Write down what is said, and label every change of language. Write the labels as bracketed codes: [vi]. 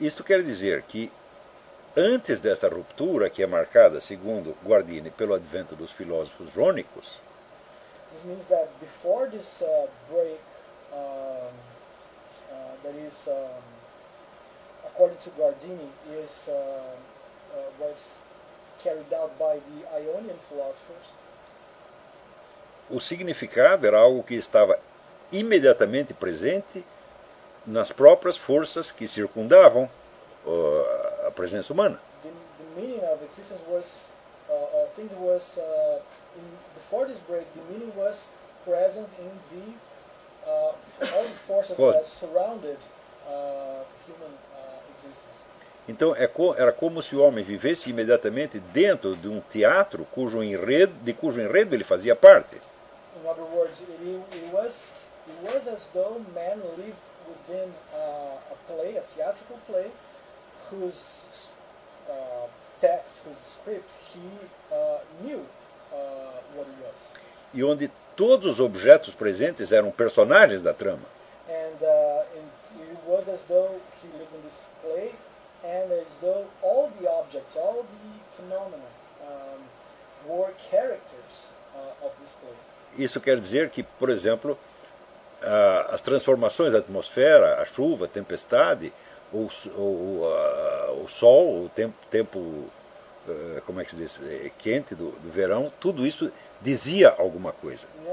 [pt] Isto quer dizer que antes desta ruptura, que é marcada, segundo Guardini, pelo advento dos filósofos jônicos, [en] this means that before this break that is according to Guardini is was carried out by the Ionian philosophers. [pt] O significado era algo que estava imediatamente presente nas próprias forças que circundavam a presença humana. [en] The meaning of existence was things was in, before this break, the meaning was present in the all the forces that surrounded human existence. [pt] Então era como se o homem vivesse imediatamente dentro de um teatro cujo enredo ele fazia parte. [en] In other words, it was as though man lived within a play, a theatrical play, whose text, whose script he knew what it was. [pt] E onde todos os objetos presentes eram personagens da trama. [en] And it was as though he lived in this play, and as though all the objects, all the phenomena, were characters of this play. [pt] Isso quer dizer que, por exemplo, as transformações da atmosfera, a chuva, a tempestade, o sol, o tempo como é que se diz, quente do verão, tudo isso dizia alguma coisa.